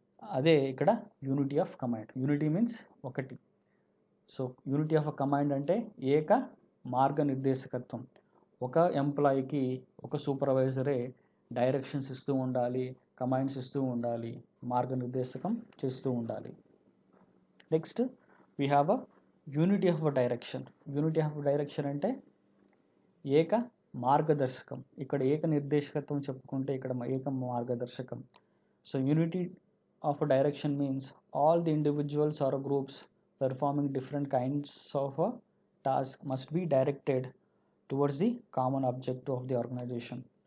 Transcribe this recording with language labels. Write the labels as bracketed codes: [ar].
[te] అదే ఇక్కడ unity of command. Unity means ఒకటి. సో యూనిటీ ఆఫ్ కమాండ్ అంటే ఏక మార్గనిర్దేశకత్వం. ఒక ఎంప్లాయీకి ఒక సూపర్వైజరే డైరెక్షన్స్ ఇస్తూ ఉండాలి, కమాండ్స్ ఇస్తూ ఉండాలి, మార్గనిర్దేశకం చేస్తూ ఉండాలి. [en] Next we have a unity of direction. [te] Unity of direction అంటే ఏక మార్గదర్శకం. ఇక్కడ ఏక నిర్దేశకత్వం చెప్పుకుంటే ఇక్కడ ఏక మార్గదర్శకం. [en] So unity of direction means all the individuals or groups performing different kinds of task must be directed towards the common objective of the organisation.